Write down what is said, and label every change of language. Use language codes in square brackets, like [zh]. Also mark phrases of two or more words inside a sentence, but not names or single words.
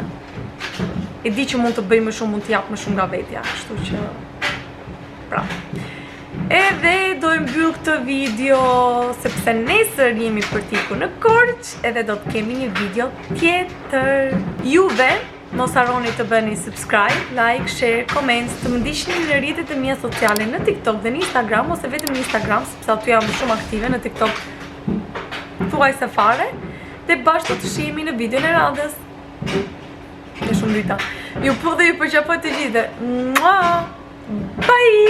[sq] E di që mund të bëj më shumë, mund të jap më shumë nga vetja, kështu që pra. Edhe do e mbyll këtë video sepse nesër jemi për t'iku në Korç, edhe do të kemi një video tjetër. Juve mos harroni të bëni [en] subscribe, like, share, comment, [sq] të më ndiqni në rrjetet e mia sociale në TikTok dhe në Instagram, ose vetëm në Instagram, sepse aty jam shumë aktive, në TikTok thuajse fare. Dhe bashkë do të shihemi në videon e radhës. Dhe shumë drita. Ju po dhe ju përqafoj të gjithë.